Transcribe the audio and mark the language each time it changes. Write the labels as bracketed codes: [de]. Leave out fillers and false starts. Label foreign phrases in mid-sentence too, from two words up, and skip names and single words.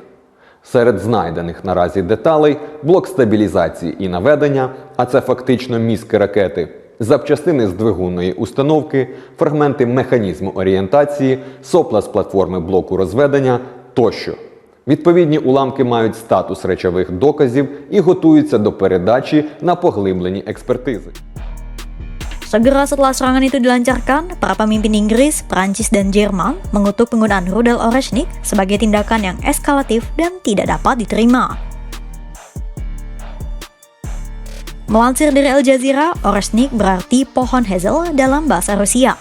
[uk] Серед знайдених наразі деталей – блок стабілізації і наведення, а це фактично мізки ракети, запчастини з двигунної установки, фрагменти механізму орієнтації, сопла з платформи блоку розведення тощо. Відповідні уламки мають статус речових доказів і готуються до передачі на поглиблені експертизи. [id] Segera setelah serangan itu dilancarkan, para pemimpin Inggris, Prancis, dan Jerman mengutuk penggunaan rudal Oreshnik sebagai tindakan yang eskalatif dan tidak dapat diterima. Melansir dari Al Jazeera, Oreshnik berarti pohon hazel dalam bahasa Rusia.